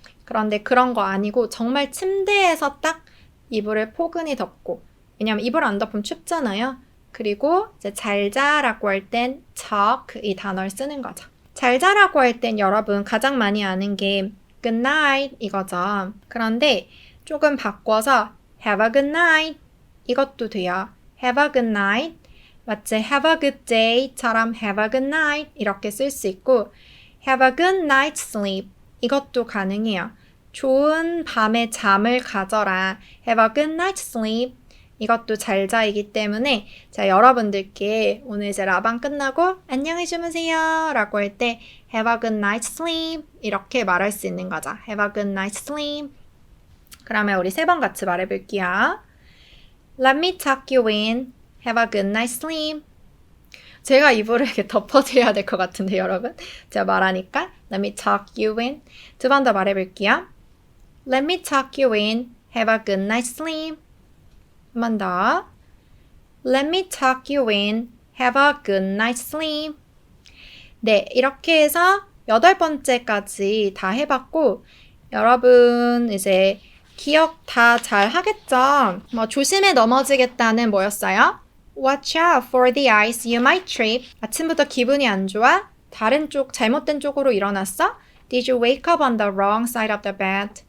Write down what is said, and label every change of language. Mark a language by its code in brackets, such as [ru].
[ko] 그런데 그런 거 아니고 정말 침대에서 딱 이불을 포근히 덮고 왜냐면 이불 안 덮으면 춥잖아요. 그리고 이제 잘 자라고 할 땐 tuck 이 단어를 쓰는 거죠. 잘 자라고 할 땐 여러분 가장 많이 아는 게 [en] good night [ko] 이거죠. 그런데 조금 바꿔서 [en] have a good night [ko] 이것도 돼요. [en] have a good night [ko] 마치 [en] have a good day처럼 have a good night [ko] 이렇게 쓸 수 있고 [en] have a good night's sleep [ko] 이것도 가능해요. 좋은 밤의 잠을 가져라. [en] have a good night's sleep [ko] 이것도 잘 자이기 때문에 자 여러분들께 오늘 이제 라방 끝나고 안녕히 주무세요 라고 할 때 have a good night's sleep 이렇게 말할 수 있는 거죠. [en] have a good night's sleep. [ko] 그러면 우리 3번 같이 말해 볼게요. [en] Let me tuck you in. have a good night's sleep. [ko] 제가 이불을 이렇게 덮어드려야 될 것 같은데 여러분 제가 말하니까 [en] Let me tuck you in. [ko] 2번 더 말해 볼게요. [en] Let me tuck you in. have a good night's sleep. [ko] 한 번 더. [en] Let me tuck you in. have a good night's sleep. [ko] 네, 이렇게 해서 8번째까지 다 해봤고 여러분 이제 기억 다 잘 하겠죠? 조심해 넘어지겠다는 뭐였어요? [en] Watch out for the ice, you might trip. [ko] 아침부터 기분이 안 좋아? 다른 쪽, 잘못된 쪽으로 일어났어? [en] Did you wake up on the wrong side of the bed?